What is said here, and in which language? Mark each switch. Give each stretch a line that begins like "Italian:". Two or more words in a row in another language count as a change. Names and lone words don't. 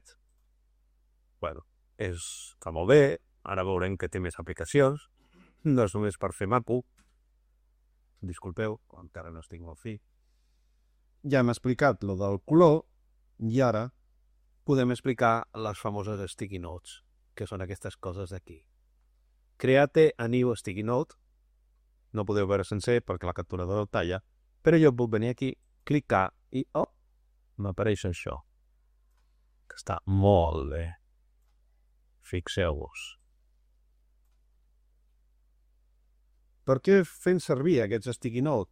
Catalan: Bueno, està molt bé, ara veurem que té més aplicacions, no és només per fer maco. Disculpeu, encara no estic molt fi. Ja hem explicat lo del color i ara podem explicar les famoses
English: sticky notes,
Catalan: que són aquestes coses d'aquí.
English: Create a new sticky note.
Catalan: No podeu veure sencer perquè la capturadora el talla, però jo puc venir aquí, clicar i m'apareix això, que està molt bé. Fixeu-vos. Per què fem servir aquests
English: sticky notes?